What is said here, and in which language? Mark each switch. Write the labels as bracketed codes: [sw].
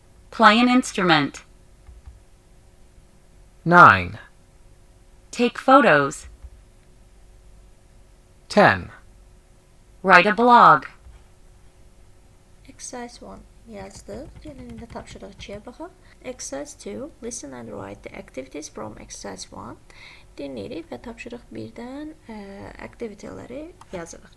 [en] Play an instrument. 9. Take photos. 10. Write a blog. [az] Exercise 1 yazdıq. Gəlin indi tapşırıq 2-yə baxaq. [en] Exercise 2. Listen and write the activities from exercise 1. [az] Dinləyirik və tapşırıq 1-dən aktivitetləri yazırıq.